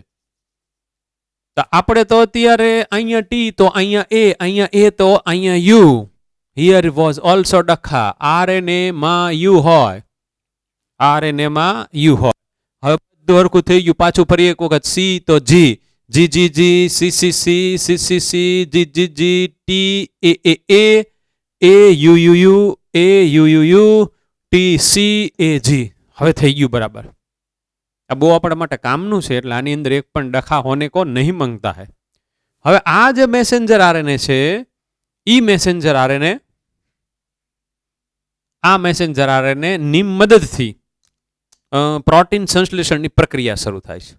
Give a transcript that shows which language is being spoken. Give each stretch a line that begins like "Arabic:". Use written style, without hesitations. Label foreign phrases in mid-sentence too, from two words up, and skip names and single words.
Gujarati: તો આપણે તો અત્યારે અહીંયા ટી તો અહીંયા A, અહીંયા A તો અહીંયા U.
English: here was also
Gujarati: ડખા. આરએનએ માં U હોય, આરએનએ માં U હોય. હવે બધું હરખું થઈ ગયું. પાછું ફરી એક વખત C તો G, GGG, CCC, CCC, GGG, TAA, AUUU, AUUU, TC, AG. હવે થઈ ગયું બરાબર. આ બહુ આપણા માટે કામનું છે, એટલે આની અંદર એક પણ ડખા
Hindi: होने को नहीं मांगता है.
Gujarati: હવે આ જે
English: messenger RNA
Gujarati: છે, ઈ
English: messenger RNA,
Gujarati: આ
English: messenger RNA
Gujarati: ની મદદથી પ્રોટીન સંશ્લેષણની પ્રક્રિયા શરૂ થાય છે.